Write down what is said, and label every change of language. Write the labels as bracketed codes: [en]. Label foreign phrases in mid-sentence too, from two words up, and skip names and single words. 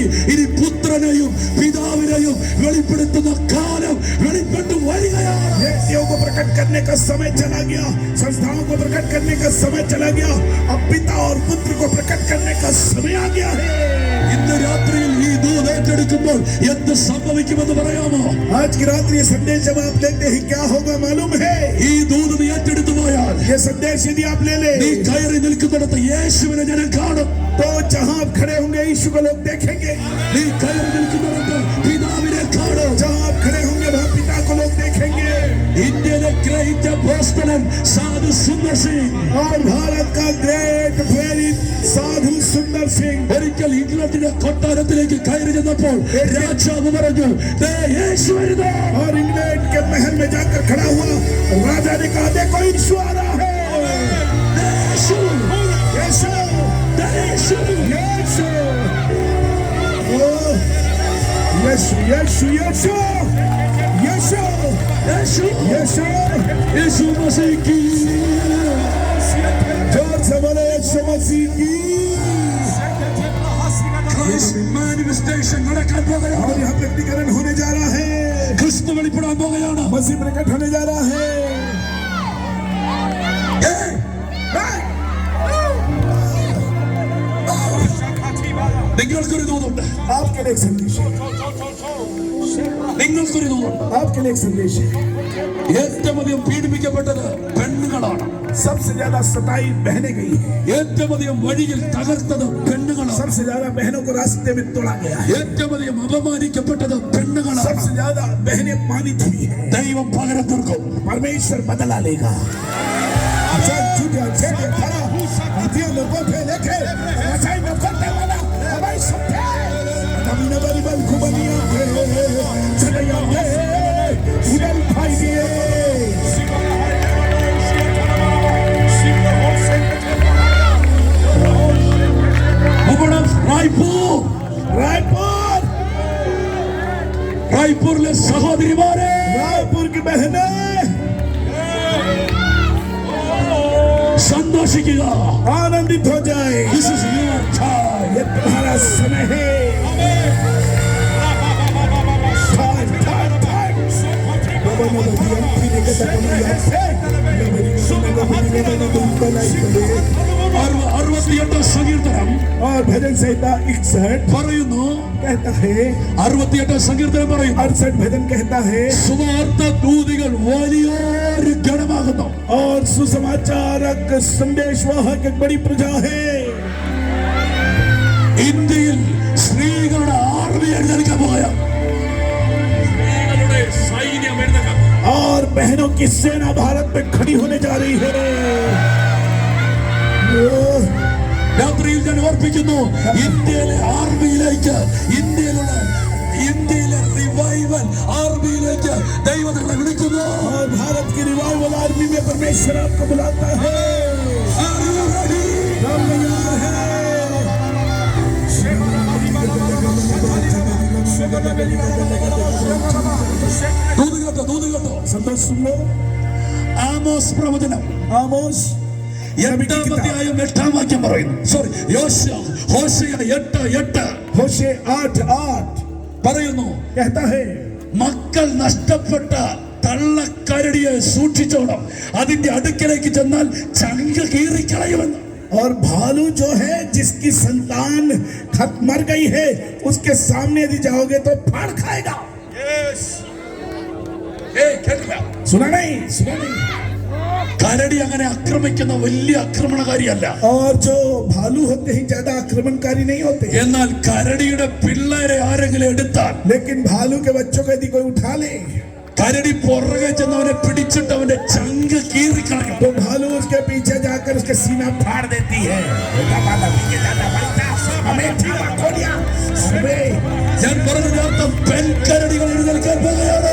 [ml] ഇനി പുത്രനെയും പിതാവിനെയും വെളിപ്പെടുത്തുന്ന കാലം വെളിപ്പെട്ടു വരികയാണ്. [hi] व्यक्तियों को प्रकट करने का समय चला गया. संस्थाओं को प्रकट करने का समय चला गया. अब पिता और पुत्र को प्रकट करने का समय आ गया है. [ml] ഇന്ന് രാത്രിയിൽ ഈ ദൂത് ഏറ്റെടുക്കുമ്പോൾ എന്ത് സംഭവിക്കുമെന്ന് പറയാമോ? [hi] आज की रात ये संदेश जब आप लेते हैं क्या होगा मालूम है? [ml] ഈ ദൂത് നീ ഏറ്റെടുത്തു പോയാൽ, [hi] ये संदेश यदि आप ले ले [ml] നീ കയറി നിൽക്കുന്നിടത്ത് യേശുവിനെ ജനം കാണും. [hi] तो जहां आप खड़े होंगे यीशु को लोग देखेंगे. [ml] നീ കയറി നിൽക്കുന്നിടത്ത് പിതാവിനെ കാണും. [hi] जहां आप खड़े होंगे वहां पिता को लोग देखेंगे. [ml] ഇന്ത്യയിലെ ഗ്രേറ്റ് അപ്പോസ്തലൻ സാധു സുന്ദർ സിംഗ് [hi] और भारत का [en] great very [hi] साधु सुंदर सिंह [ml] ഒരിക്കൽ ഇംഗ്ലണ്ടിന്റെ കൊട്ടാരത്തിലേക്ക് കയറി ചെന്നപ്പോൾ രാജാവ് പറഞ്ഞു, ദേ യേശു വരുന്നു. [hi] और इंग्लैंड के महल में जाकर खड़ा हुआ. राजा ने कहा देखो यीशु आ रहा है. [ml] ദേ യേശു, [hi] यीशु [ml] ദേ യേശു. [hi] यीशु ओ यीशु यीशु यीशु यीशु [ml] യേശു, [hi] यीशु यीशु मसीह की जोर से बोले यीशु मसीह की. [en] Christ manifestation [ml] നടക്കാൻ പോകുകയാണ്. [hi] और यहाँ प्रकटीकरण होने जा रहा है. [ml] ക്രിസ്തു വെളിപ്പെടാൻ പോകുകയാണ്. [hi] मसीह प्रकट होने जा रहा है. [ml] ഏയ്, നിങ്ങൾക്കൊരു ദൂതുണ്ട്, [hi] आपके लिए एक संदेश है, [ml] നിങ്ങൾക്കൊരു ദൂതുണ്ട്. [hi] आपके लिए एक संदेश है। [ml] ഏറ്റവും അധികം പീഡിപ്പിക്കപ്പെട്ടത് പെണ്ണുങ്ങളാണ്. [hi] सबसे ज्यादा सताई बहनें गई है, [ml] ഏറ്റവും അധികം വഴിയിൽ തകർത്തത് പെണ്ണുങ്ങളാണ്. [hi] सबसे ज्यादा बहनों को रास्ते में तोड़ा गया है, [ml] ഏറ്റവും അധികം അപമാനിക്കപ്പെട്ടത് പെണ്ണുങ്ങളാണ്. [hi] सबसे ज्यादा बहनें अपमानित हुई है। [ml] ദൈവം പകരം തീർക്കും. [hi] परमेश्वर बदला लेगा। चल झूठा झेड़े खड़ा हथियार लोगों पे लेके रचाई न करने वाला हमारी सत्य नबी नबी बल खुबनिया पे चढ़िया पे उड़ल भाई दिए रायपुर [ml] റായ്പൂരിലെ സഹോദരിമാരെ, [hi] रायपुर की बहनें [ml] സന്തോഷിക്കുക. [hi] आनंदित हो जाए। [en] This is your time. [hi] ये तुम्हारा समय है। [ml] അറുപത്തിയെട്ട് സങ്കീർത്തനം [hi] और भजन संहिता 61 [ml] പറയുന്നു, [hi] कहता है, [ml] 68 സങ്കീർത്തനം പറയുന്നു, [hi] 68 भजन कहता है, [ml] സുവാർത്ത ദൂതികൾ വലിയൊരു ഗണമാകുന്നു. [hi] और सुसमाचारक संदेशवाहक एक बड़ी प्रजा है। [ml] ഇന്ത്യയിൽ സ്ത്രീകളുടെ ആർമി എഴുന്നേൽക്കാൻ പോയ സ്ത്രീകളുടെ സൈന്യം എഴുന്നേൽക്കാൻ പോകുന്നു. [hi] और बहनों की सेना भारत में खड़ी होने जा रही है। [ml] രാത്രിയിൽ ഞാൻ ഓർപ്പിക്കുന്നു, ഇന്ത്യയിലെ ആർമിയിലേക്ക്, ഇന്ത്യയിലെ റിവൈവൽ ആർമിയിലേക്ക് ദൈവം നിങ്ങളെ വിളിക്കുന്നു. [hi] और भारत की [en] revival army [hi] में परमेश्वर आपको बुलाता है। [en] Are you ready? [hi] हम तैयार हैं। [ml] ദൂത് കേട്ടോ. [hi] संतोष सुन लो। [ml] ആമോസ് പ്രവചനം [hi] आमोस [ml] 8 വാക്യം പറയുന്നു. സോറി, ഹോശേയ 8:8 [hi] होशे 8:8 [ml] പറയുന്നു, [hi] कहता है, [ml] മക്കൾ നഷ്ടപ്പെട്ട തള്ളക്കരടിയെ സൂക്ഷിച്ചോണം, അതിന്റെ അടുക്കലേക്ക് ചെന്നാൽ ചങ്ക കീറിക്കളയുമെന്ന്. [hi] और भालू जो है जिसकी संतान मर गई है उसके सामने यदि जाओगे तो फाड़ खाएगा। [ml] കേൾക്കുക, [hi] सुना नहीं, सुना नहीं। [ml] കരടി അങ്ങനെ ആക്രമിക്കുന്ന വലിയ ആക്രമണകാരിയല്ല. [hi] और जो भालू होते हैं ज्यादा आक्रमणकारी नहीं होते, [ml] എന്നാൽ കരടിയുടെ പിള്ളേരെ ആരെങ്കിലും എടുത്താൽ, [hi] लेकिन भालू के बच्चों को यदि कोई उठा ले [ml] കരടി പുറകെ ചെന്നവനെ പിടിച്ചിട്ട് അവന്റെ ചങ്ക് കീറിക്കളയും. [hi] तो भालू उसके पीछे जाकर उसके सीना फाड़ देती है। [ml] ഞാൻ പറഞ്ഞതിന്റെ അർത്ഥം പെൺകരടികൾ എഴുന്നേൽക്കാൻ പോകുകയാണ്.